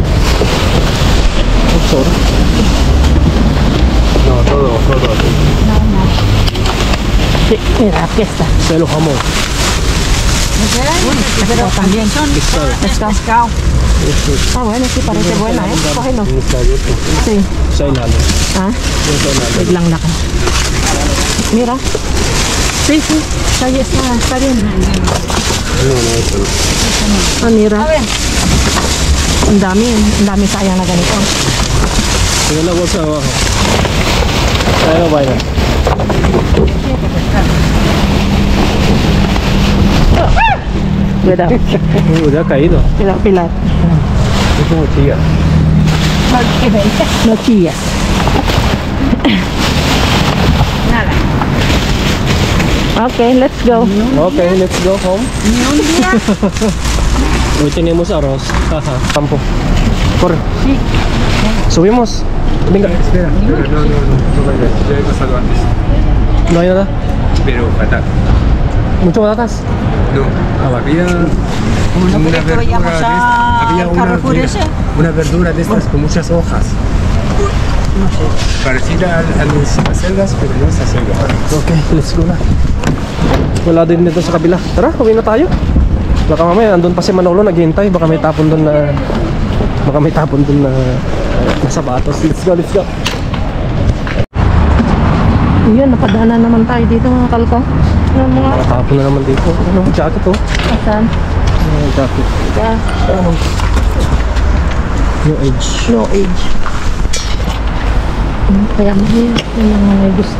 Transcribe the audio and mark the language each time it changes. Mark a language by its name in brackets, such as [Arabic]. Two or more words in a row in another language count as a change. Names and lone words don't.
[Spanish] Sorry. No, todo. Sí, mira, aquí está. Se lo jamón. Pero también son pescado. Ah, bueno, sí, parece buena, ¿eh? Cógelo. Sí. [Filipino] Sa ilalim. Ah, Yung sa ilalim. biglang laki. [Spanish] Mira. Sí. Ahí está bien. No, [Filipino] ito. [Spanish] Ah, mira. [Filipino] Ang dami sayang na ganito. Tingnan na [Spanish] bolsa abajo. [Filipino] Tayo na vaina. [Spanish] Cuidado. Ya ha caído. Cuidado, Pilar. Es como chilla. No chillas. Nada. [English] Okay, let's go. Okay, let's go home. [Spanish] Ni un día. Hoy tenemos arroz. Ajá. Campo. Corre. Sí. Subimos. Venga. Espera, no vayas, ya he pasado antes, No hay nada. pero fatal. Mucho batatas. No, había ¿No una crees que verdura vayamos de había al una, Carrefour mira, ese? una verdura de estas con muchas hojas. Parecida a las acelgas, pero no es acelga. [English] Okay, let's go [Filipino] na. Wala din dito sa kabila. Tara, uwi na tayo. Baka mamaya andun pa si Manolo naghihintay. Baka may tapon doon na sapatos. [English] Let's go. [Filipino] Yun, napadaanan naman tayo dito mga kalko. Yung mga Tapon na naman dito. Ano, jacket oh. asan? [English] Jacket. New age. No age. [Filipino] Kaya mahirap yung mga may gusto.